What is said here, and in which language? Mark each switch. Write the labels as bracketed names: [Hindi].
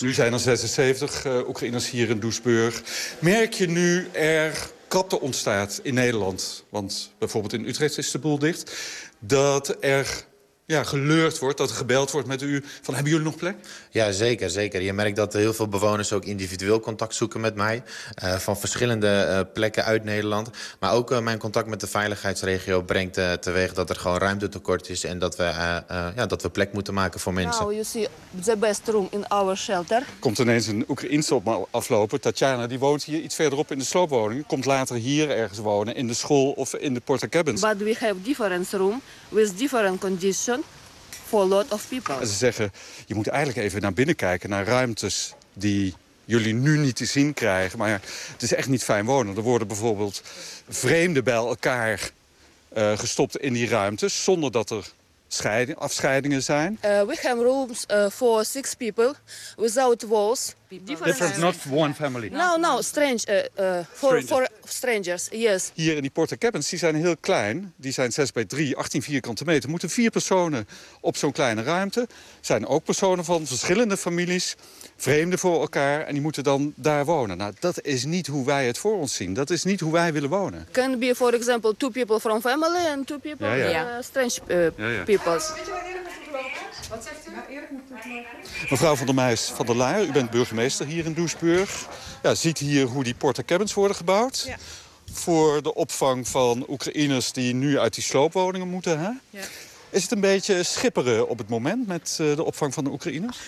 [Dutch] Nu zijn er 76 Oekraïners hier in Doesburg. Merk je nu er krapte ontstaat in Nederland, want bijvoorbeeld in Utrecht is de boel dicht, dat er geleurd wordt, dat er gebeld wordt met u, van hebben jullie nog plek? Ja, zeker, zeker. Je merkt dat heel veel bewoners ook individueel contact zoeken met mij. Van verschillende plekken uit Nederland. Maar ook mijn contact met de veiligheidsregio brengt teweeg dat er gewoon ruimte tekort is en dat we, dat we plek moeten maken voor mensen. [English] Now you see the best room in our shelter. [Dutch] Komt ineens een Oekraïense op me aflopen. Tatjana, die woont hier iets verderop in de sloopwoning. Komt later hier ergens wonen, in de school of in de porta cabins. [English] But we have different room with different conditions. For a lot of people. [Dutch] En ze zeggen, je moet eigenlijk even naar binnen kijken, naar ruimtes die jullie nu niet te zien krijgen. Maar het is echt niet fijn wonen. Er worden bijvoorbeeld vreemden bij elkaar gestopt in die ruimtes, zonder dat er afscheidingen zijn. [English] We have rooms for six people without walls. Different, not one family. No, strange for strangers. Yes. [Dutch] Hier in die Porter Cabins, die zijn heel klein. Die zijn 6x3, 18 vierkante meter. Moeten vier personen op zo'n kleine ruimte. Zijn ook personen van verschillende families, vreemden voor elkaar, en die moeten dan daar wonen. Nou, dat is niet hoe wij het voor ons zien. Dat is niet hoe wij willen wonen. [English] Can be for example two people from family and two people people. [Dutch] Mevrouw van der Meijs van der Laar, u bent burgemeester hier in Doesburg. Ja, ziet hier hoe die Porter Cabins worden gebouwd. Ja. Voor de opvang van Oekraïners die nu uit die sloopwoningen moeten. Hè? Ja. Is het een beetje schipperen op het moment met de opvang van de Oekraïners?